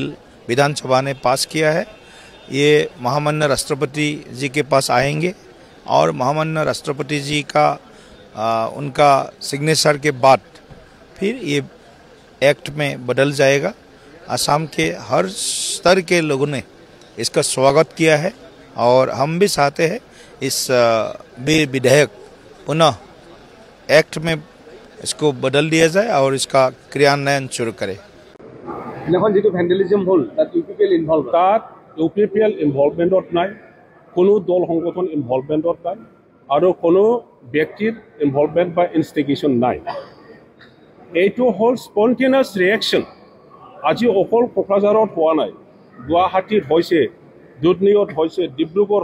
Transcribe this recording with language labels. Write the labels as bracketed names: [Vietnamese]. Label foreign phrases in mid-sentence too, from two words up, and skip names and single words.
[Hindi] विधानसभा ने पास किया है ये महामाननीय राष्ट्रपति जी के पास आएंगे और महामाननीय राष्ट्रपति जी का उनका सिग्नेचर के बाद फिर ये एक्ट में बदल जाएगा असम के हर स्तर के लोगों ने इसका स्वागत किया है और हम भी चाहते हैं इस विधेयक पुनः एक्ट में इसको बदल दिया जाए और इसका क्रियान्वयन शुरू करें [Assamese] UPPL ইনভলভমেণ্টত নাই কোনো দল সংগঠন ইনভলভমেণ্টত নাই আৰু কোনো ব্যক্তিৰ ইনভলভমেণ্ট বা ইনষ্টিগেশ্যন নাই এইটো হ'ল [English] spontaneous reaction [Assamese] আজি অকল কোকৰাঝাৰত হোৱা নাই গুৱাহাটীত হৈছে দুধনৈত হৈছে ডিব্ৰুগড়